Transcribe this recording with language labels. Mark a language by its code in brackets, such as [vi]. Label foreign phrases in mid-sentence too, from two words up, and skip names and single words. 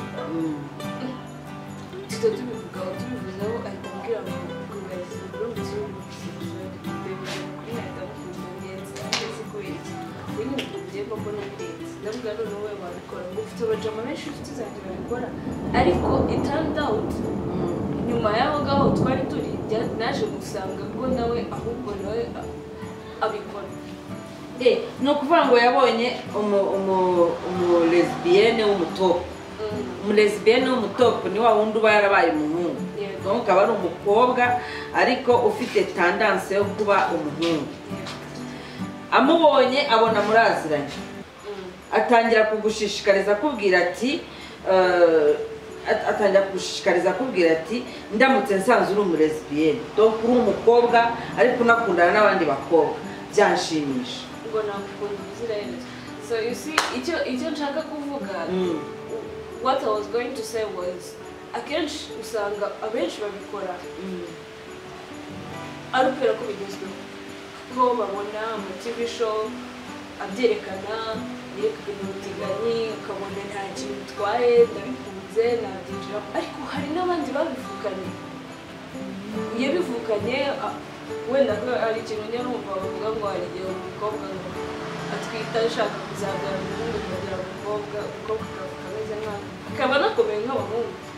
[rw] tuba tubivuzeho ahita ambwira ngo kugaragaza uburumbutse w'ubisexuel bemera kuri ahita amukunda neza ndetse kubera iki ubu nyine tugiye koko n'ubirenze ndavuga none wowe wabikora ngo ufite abajama benshi inshuti zanjye babikora ariko [en] it turned out [rw] nyuma y'aho ngaho twari turi naje gusanga ko nawe ahubwo nawe abikora ni ukuvuga ngo yabonye umulesbienne w'umutopu umulesbienne w'umutopu ni wa wundi uba yarabaye umuhungu ukaba ari umukobwa ariko ufite tendance yo kuba umuhungu amubonye abona muraziranye atangira kugushishikariza akubwira ati atangira gushishikariza akubwira ati ndamutse nsanze uri umulesbiyene donc uri umukobwa ariko unakundana n'abandi bakobwa byanshimisha ngo nakukunda ubuziraherezo. [en] So you see [rw] icyo nshaka kuvuga [en] what I was going to say was [rw] akenshi usanga abenshi babikora ari ukubera ko bigezweho kuko babona ama [en] TV show [rw] abyerekana yerekana ubutinganyi ukabona nta kintu bitwaye ndabikunze nabyinjiramo ariko hari n'abandi babivukanye yabivukanye wenda ko ari ikintu njya numva bavuga ngo hari igihe umukobwa ngo atwita ashaka kuzabyara umuhungu kugira ngo umukobwa akavuka ameze nk'aho akaba anakomeye nk'abahungu